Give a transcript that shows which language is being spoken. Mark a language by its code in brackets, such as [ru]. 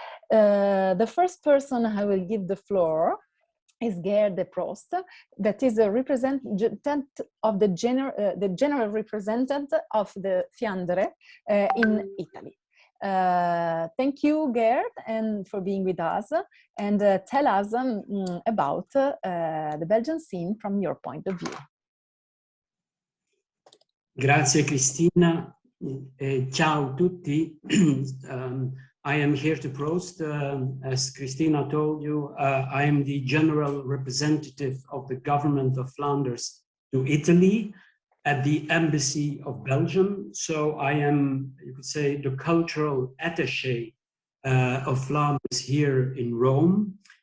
[en] The first person I will give the floor is Gerd de Prost, that is a representative of the general representative of the Fiandre in Italy. Thank you, Gerd, and for being with us, and tell us about the Belgian scene from your point of view. [it] Grazie Cristina, ciao a tutti. [en] I am here to Prost. As Cristina told you, I am the general representative of the government of Flanders to Italy at the Embassy of Belgium. So I am, you could say, the cultural attaché of Flanders here in Rome.